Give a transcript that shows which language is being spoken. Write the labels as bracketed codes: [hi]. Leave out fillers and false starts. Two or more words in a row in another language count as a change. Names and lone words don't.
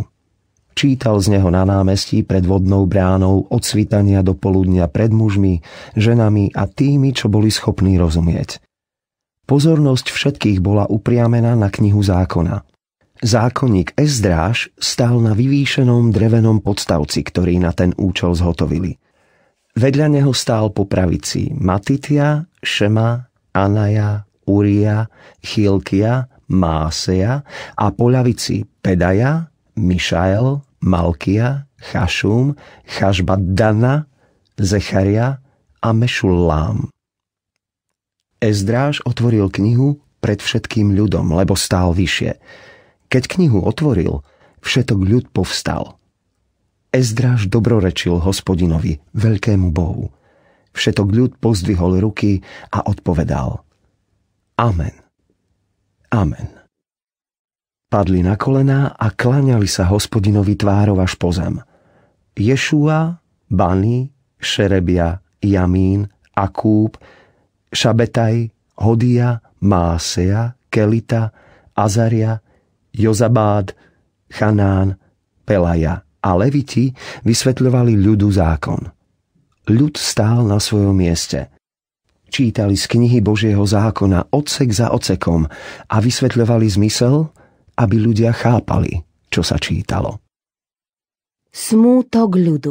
[sk] Čítal z neho na námestí pred vodnou bránou od svitania do poludnia pred mužmi, ženami a tými, čo boli schopní rozumieť. Pozornosť všetkých bola upriamená na knihu zákona. Zákonník Ezdráš stál na vyvýšenom drevenom podstavci, ktorý na ten účel zhotovili. Vedľa neho stál po pravici Matitia, Šema, Anaja, Uria, Chilkia, Máseja a po ľavici Pedaja, Mišael, Malkia, Chašum, Chašbaddana, Zecharia a Mešullám. Ezdráž otvoril knihu pred všetkým ľudom, lebo stál vyššie. Keď knihu otvoril, všetok ľud povstal. Ezdráž dobrorečil Hospodinovi, veľkému Bohu. Všetok ľud pozdvihol ruky a odpovedal: Amen. Amen. Padli na kolená a kláňali sa Hospodinovi tvárov až po zem. Ješúa, Bani, Šerebia, Jamín, Akúb, Šabetaj, Hodia, Máseja, Kelita, Azaria, Jozabád, Chanán, Pelaja a Leviti vysvetľovali ľudu zákon. Ľud stál na svojom mieste. Čítali z knihy Božieho zákona odsek za odsekom a vysvetľovali zmysel, aby ľudia chápali, čo sa čítalo. Smútok ľudu.